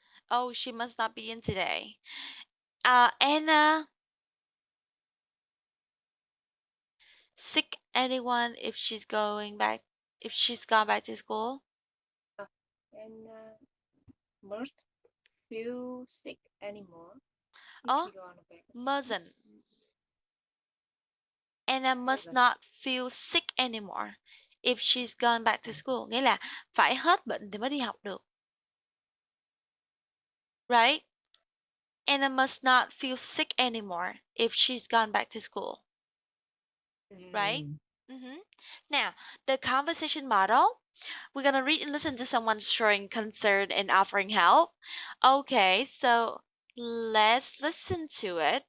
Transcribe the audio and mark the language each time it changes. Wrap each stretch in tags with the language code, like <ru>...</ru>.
<en>Oh, she must not be in today. Anna sick anyone if she's gone back to school? Anna must feel sick anymore. Oh, mustn't. Anna must not feel sick anymore if she's gone back to school.</en> <vi>Nghĩa là phải hết bệnh thì mới đi học được.</vi> <en>Right? Anna must not feel sick anymore if she's gone back to school. Right? Now, the conversation model. We're gonna read and listen to someone showing concern and offering help. Okay, so let's listen to it.</en>